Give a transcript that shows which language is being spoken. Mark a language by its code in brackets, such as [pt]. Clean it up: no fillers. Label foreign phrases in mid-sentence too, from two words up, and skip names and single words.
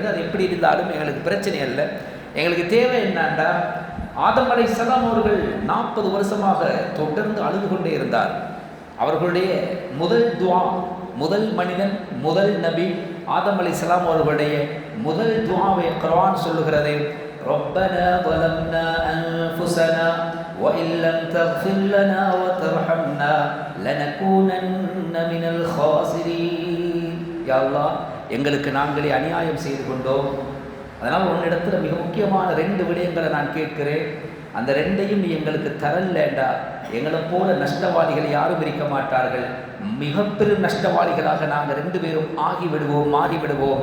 [ta] அது எப்படி இருந்தாலும் எங்களுக்கு பிரச்சனை அல்ல. எங்களுக்கு தேவை என்னன்னா, ஆதம் அலைஹிஸ்ஸலாம் அவர்கள் 40 வருஷமாக தொடர்ந்து அழுது கொண்டே இருந்தார். அவர்களுடைய முதல் துவா, முதல் மனிதன், முதல் நபி ஆதம் அலைஹிஸ்ஸலாம் அவர்களுடைய முதல் துவாவை குர்ஆன் சொல்லுகிறது. [ar] ரப்பனா ظلمنا أنفسنا وإن لم تغفر لنا وترحمنا لنكونن من الخاسرين. [ta] யா அல்லாஹ், எங்களுக்கு நாங்களே அநியாயம் செய்து கொண்டோம். அதனால் உன்னிடத்தில் மிக முக்கியமான 2 விடயங்களை நான் கேட்கிறேன். அந்த 2ஐயும் நீ எங்களுக்கு தரலேண்டா எங்களை போல நஷ்டவாளிகள் யாரும் இருக்க மாட்டார்கள். மிக பெரும் நஷ்டவாளிகளாக நாங்கள் 2 பேரும் ஆகிவிடுவோம், மாறிவிடுவோம்.